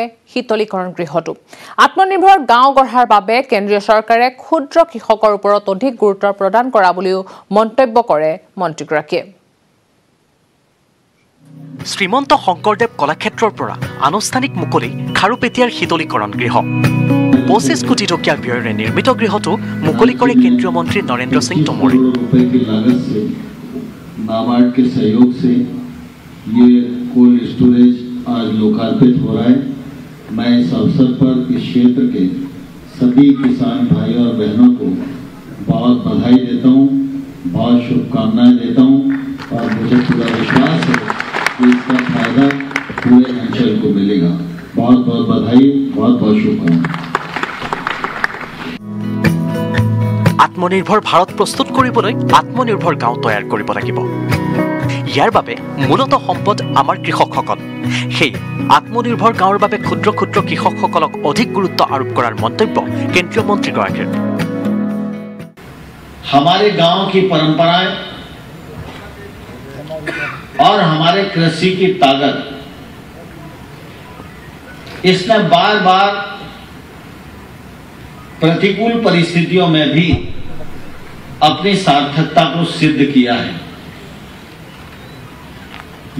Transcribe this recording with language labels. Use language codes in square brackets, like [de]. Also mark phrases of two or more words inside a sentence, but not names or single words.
[as] শীতলীকৰণ গৃহটো আত্মনিৰ্ভৰ গাঁও গঢ়াৰ বাবে কেন্দ্ৰীয় চৰকাৰে ক্ষুদ্ৰ কৃষকৰ ওপৰত অধিক গুৰুত্ব প্ৰদান কৰা বুলিও মন্তব্য কৰে মন্ত্ৰীগৰাকীয়ে। শ্ৰীমন্ত শংকৰদেৱ কলাক্ষেত্ৰৰ পৰা আনুষ্ঠানিক মুকলি খাৰুপেটীয়াৰ শীতলীকৰণ গৃহ। 25 কোটি টকীয়া ব্যয়েৰে নিৰ্মিত গৃহটো মুকলি কৰে কেন্দ্ৰীয় মন্ত্ৰী নৰেন্দ্ৰ সিং টোমৰে। [hi] नाबार्ड के सहयोग से ये कोल्ड स्टोरेज आज लोकार्पित हो रहा है। मैं इस अवसर पर इस क्षेत्र के सभी किसान भाई और बहनों को बहुत बधाई देता हूँ, बहुत शुभकामनाएं देता हूँ और मुझे पूरा विश्वास है कि इसका फायदा पूरे अंचल को मिलेगा। बहुत बहुत बधाई, बहुत बहुत शुभकामनाएं। [as] আত্মনিৰ্ভৰ ভাৰত প্ৰস্তুত কৰিবলৈ আত্মনিৰ্ভৰ গাঁও তৈয়াৰ কৰিব লাগিব। ইয়াৰ বাবে মূলত সম্পদ আমাৰ কৃষকসকল। সেই আত্মনিৰ্ভৰ গাঁৱৰ বাবে ক্ষুদ্ৰ ক্ষুদ্ৰ কৃষকসকলক অধিক গুৰুত্ব আৰোপ কৰাৰ মন্তব্য কেন্দ্ৰীয় মন্ত্ৰীগৰাকীৰ। [hi] हमारे गांव की परंपराएं और हमारे कृषि की ताकत, इसने बार बार प्रतिकूल परिस्थितियों में भी अपनी सार्थकता को सिद्ध किया है।